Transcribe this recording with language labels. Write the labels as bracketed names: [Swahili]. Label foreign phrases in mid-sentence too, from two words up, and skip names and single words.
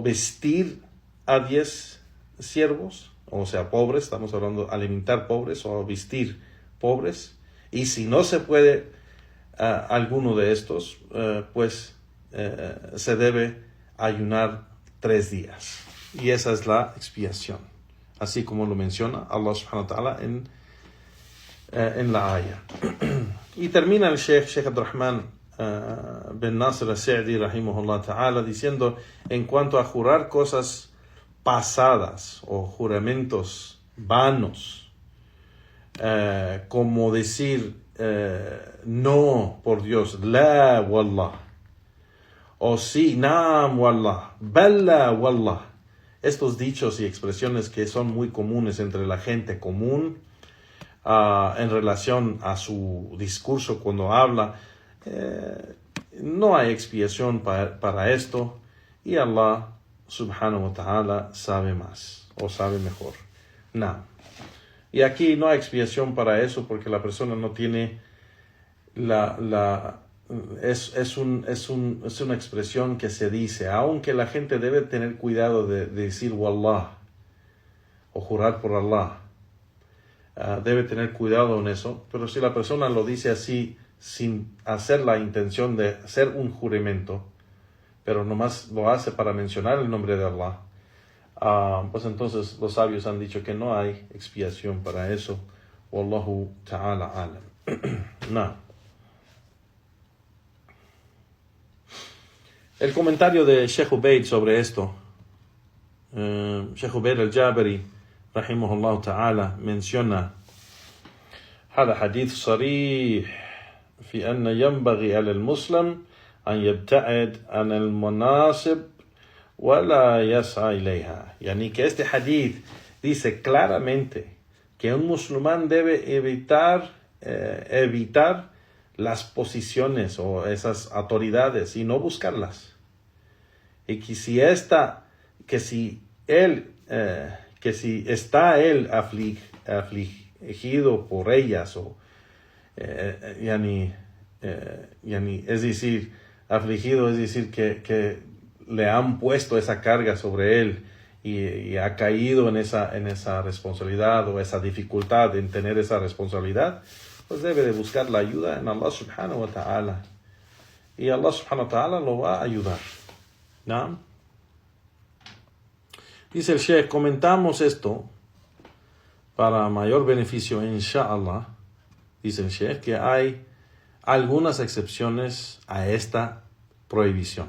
[Spanish] vestir a 10 siervos, o sea, pobres, estamos hablando de alimentar pobres o vestir pobres, y si no se puede alguno de estos, pues se debe ayunar 3 días, y esa es la expiación, así como lo menciona Allah [Arabic] سبحانه وتعالى [Spanish] en la aya. Y termina el Sheikh Abdurrahman bin Nasir al-Sa'di [Arabic] رحمه الله تعالى [Spanish] diciendo, en cuanto a jurar cosas pasadas o juramentos vanos, como decir no, por Dios, [Arabic] لا والله, [Spanish] o sí, [Arabic] نعم والله بلى والله, [Spanish] estos dichos y expresiones que son muy comunes entre la gente común en relación a su discurso cuando habla, no hay expiación para esto, y Allah [Arabic] سبحانه وتعالى [Spanish] sabe más o sabe mejor. No. Y aquí no hay expiación para eso porque la persona no tiene es una expresión que se dice, aunque la gente debe tener cuidado de decir wallah o jurar por Allah. Debe tener cuidado en eso, pero si la persona lo dice así sin hacer la intención de hacer un juramento, pero nomás lo hace para mencionar el nombre de Allah, pues entonces los sabios han dicho que no hay expiación para eso. [Arabic] والله تعالى أعلم. [Spanish] No. El comentario de Sheikh Ubaid sobre esto, [Arabic] Sheikh Ubaid al-Jabari رحمه الله تعالى menciona: هذا حديث صريح في أن ينبغي على المسلم أن يبتعد عن المناصب ولا يسعى إليها. [Spanish] Yani que este hadith dice claramente que un musulmán debe evitar las posiciones o esas autoridades y no buscarlas. Y que si está él afligido por ellas, o es decir, afligido, es decir, que le han puesto esa carga sobre él y ha caído en esa responsabilidad o esa dificultad en tener esa responsabilidad, pues debe de buscar la ayuda en Allah [Arabic] سبحانه وتعالى. [Spanish] Y Allah [Arabic] سبحانه وتعالى [Spanish] lo va a ayudar. ¿No? Dice el Sheikh, comentamos esto para mayor beneficio, inshallah. Dice el Sheikh que hay algunas excepciones a esta prohibición.